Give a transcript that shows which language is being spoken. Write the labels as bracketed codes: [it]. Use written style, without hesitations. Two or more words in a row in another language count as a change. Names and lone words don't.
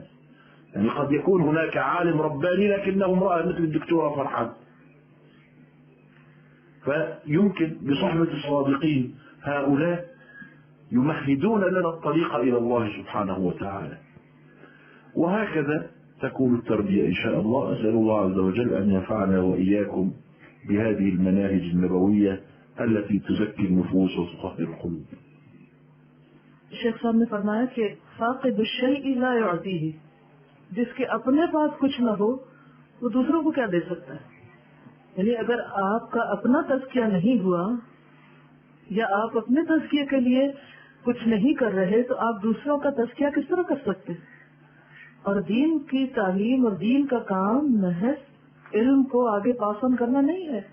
[ar] يعني قد يكون هناك عالم رباني لكنه امرأة مثل الدكتورة فرحة، فيمكن بصحبة الصادقين هؤلاء يمهدون لنا الطريق إلى الله سبحانه وتعالى. وهكذا تكون التربية إن شاء الله. أسأل الله عز وجل أن ينفعنا وإياكم بهذه المناهج النبوية التي تزكي النفوس وتطهر القلوب. [ur] شیخ صاحب نے فرمایا کہ [ar] فاقد شيء لا يؤتيه, [ur] جس کے اپنے پاس کچھ نہ ہو وہ دوسروں کو کیا دے سکتا ہے. یعنی اگر آپ کا اپنا تزکیہ نہیں ہوا یا آپ اپنے تزکیے کے لیے کچھ نہیں کر رہے تو آپ دوسروں کا تزکیہ کس طرح کر سکتے؟ اور دین کی تعلیم اور دین کا کام محض علم کو آگے [en] pass on [ur] کرنا نہیں ہے.